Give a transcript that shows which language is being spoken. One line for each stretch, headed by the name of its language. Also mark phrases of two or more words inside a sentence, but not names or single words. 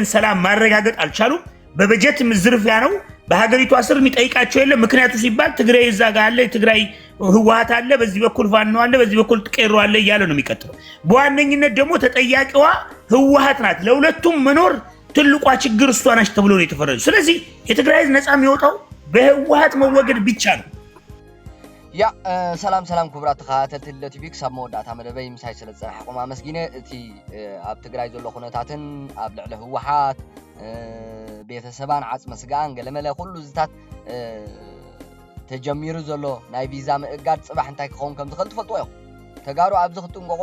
Amharic: ሰላም ማረጋገጥ አልቻሉም። በበጀት ዝርፊያ ነው። በሀገሪቷ ስር የሚጠይቃቸው የለም። ምክንያቱ ሲባል ትግራይ እዛ ጋር አለ፣ የትግራይ ህወሓት አለ፣ በዚህ በኩል ፋኖ አለ፣ በዚህ በኩል ቄሮ አለ እያለ ነው የሚቀጥለው። በዋነኝነት ደግሞ ተጠያቂዋ ህወሓት ናት። ለሁለቱም መኖር ትልቋ ችግር እሷ ናች ተብሎ ነው የተፈረጀው። ስለዚህ የትግራይ ህዝብ ነፃ የሚወጣው በህወሓት መወገድ ብቻ ነው።
Tigrinya: ያ ሰላም ክቡራት ተኸታተልቲ ቲቪ ክሳብ መወዳእታ መደበይ ምሳይ ስለ ዝፀናሕኩም ኣመስጊነ እቲ ኣብ ትግራይ ዘሎ ኩነታትን ኣብ ልዕሊ ህወሓት ቤተሰባን ዓፅመ ስጋን ገለመለ ኩሉ ዝታት ተጀሚሩ ዘሎ ናይ ቪዛ ምእጋድ ፅባሕ እንታይ ክኸውን ከም ዝኽእል ትፈልጥዎ ኢኹም። ተጋሩ ኣብዚ ክትጥንቀቁ